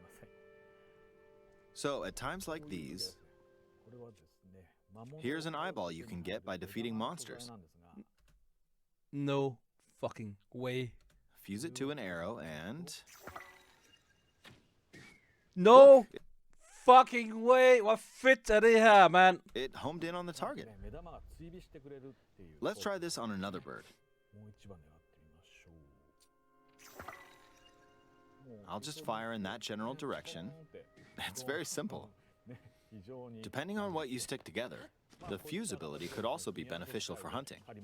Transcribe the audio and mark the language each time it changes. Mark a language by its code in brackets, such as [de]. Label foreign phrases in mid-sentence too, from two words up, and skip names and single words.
[en] So, at times like these, here's an eyeball you can get by defeating monsters. No fucking way. Fuse it to an arrow and... No! Look, fucking way! [da] Hvor fedt er det her, man? [en] It homed in on the target. Let's try this on another bird. I'll just fire in that general direction. It's very simple. Depending on what you stick together, The fuse ability could also be beneficial for hunting.